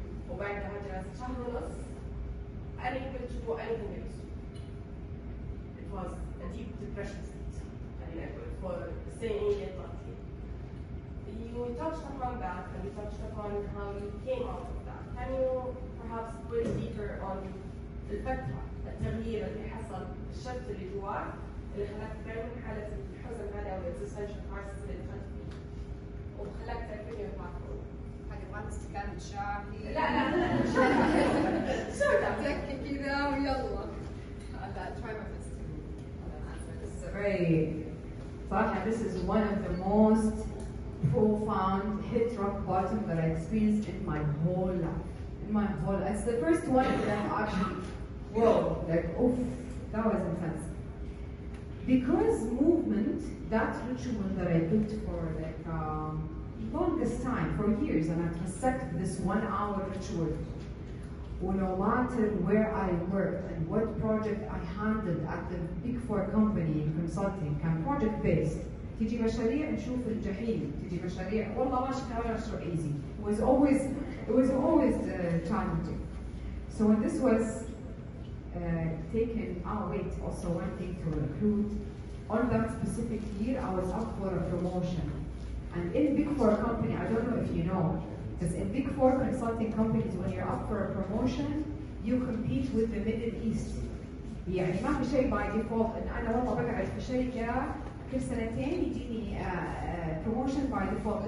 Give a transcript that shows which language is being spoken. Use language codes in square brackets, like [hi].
[ar] وبعدها جلست شهر ونص [en] unable to do anything else. It was a deep depression state. For staying in Latvia. You touched upon that, and you touched upon how you came out of that. Can you perhaps go deeper on [ar] الفترة التغيير اللي حصل الشفت اللي جواك اللي خلاك تعمل حالة الحزن هذا او الاكزيستنشال كرايسيس اللي دخلت فيه وخلاك تكمل معك؟ حاجة بعد استكان شاهي لا تكي كذا ويلا. [en] I'll try my best to answer. This is a very صراحة this is one of the most profound hit rock bottom that I experienced in my whole life. In my whole life. It's the first one that I'm actually, whoa, like, oof, that was intense. Because movement, that ritual that I built for like longest time, for years, and I transacted this 1 hour ritual. No matter where I worked and what project I handled at the Big Four company in consulting, [ar] كان project based. تيجي مشاريع نشوف الجحيم، تيجي مشاريع والله ما شفنا [en] so easy. It was always challenging. So when this was taken out, wait, also one thing to recruit. On that specific year, I was up for a promotion. And in Big Four company, I don't know if you know, because in Big Four consulting companies, when you're up for a promotion, you compete with the Middle East. [ar] يعني ما في شيء [en] by default [ar] إن أنا والله بقعد في شركة كل سنتين يجيني promotion by default.